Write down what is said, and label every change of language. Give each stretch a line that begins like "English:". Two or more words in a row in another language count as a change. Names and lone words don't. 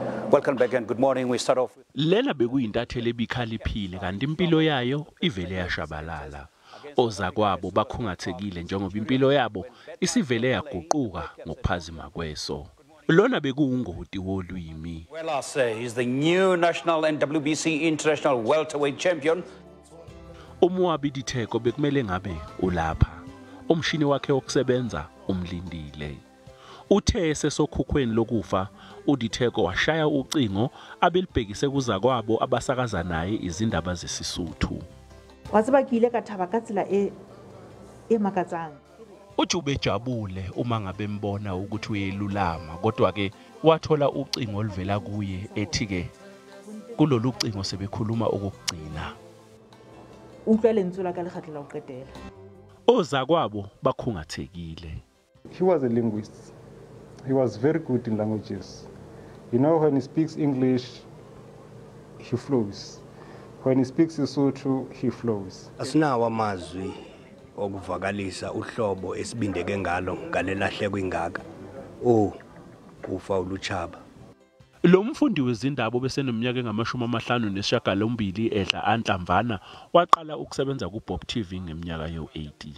English: Welcome back and good morning. We start off with
Zulu: Lela bekuyintatheli ebikhaliphile kanti impilo yayo ivele yashabalala. Ozakwabo bakhungathekile njengoba impilo yabo isivele yaguquka ngokuphazima kweso. Lona bekuwungoti wolwimi.
English: Welase is the new national and WBC international welterweight champion.
Zulu: Umwabi Ditheko bekumele ngabe ulapha. Umshini wakhe wokusebenza umlindile. Uthe sesokhukhweni lokufa uDitheko washaya ucingo abelibhekise kuzakwabo abasakaza naye izindaba zesisuthu.
Southern Sotho: Watsiba ke ile ka thaba ka tsela e makatsang.
Zulu: Uthi ubejabule uma ngabe mbona ukuthi uyelulama kodwa ke wathola ucingo oluvela kuye ethi ke kulolu cingo sebekhuluma okugcina.
Southern Sotho: Utlwa lentswe la ka lekgatlo la ho qetela.
Zulu: Ozakwabo bakhungathekile.
English: He was a linguist. He was very good in languages. You know, when he speaks English, he flows. When he speaks Sesotho, he flows.
Zulu: Asinawo amazwi okuvakalisa uhlobo esibindeke ngalo ngalelahle kwingaka. Kufa uluchaba. Lo mfundi wezindaba besenominyaka engama-58 edla anhlamvana waqala ukusebenza kuBob TV ngeminyaka yo-80.